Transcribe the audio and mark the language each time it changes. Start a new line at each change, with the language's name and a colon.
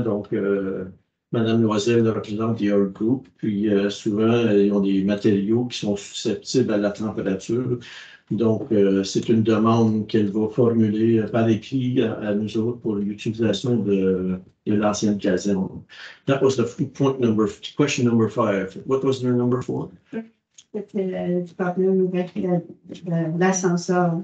French: Donc, Madame Loisel représente des Art Group, puis souvent, ils ont des matériaux qui sont susceptibles à la température. Donc, c'est une demande qu'elle va formuler par écrit à nous autres pour l'utilisation de l'ancienne caserne.
English: That was the question number 5. What was your number 4?
French: C'était le problème avec l'ascenseur.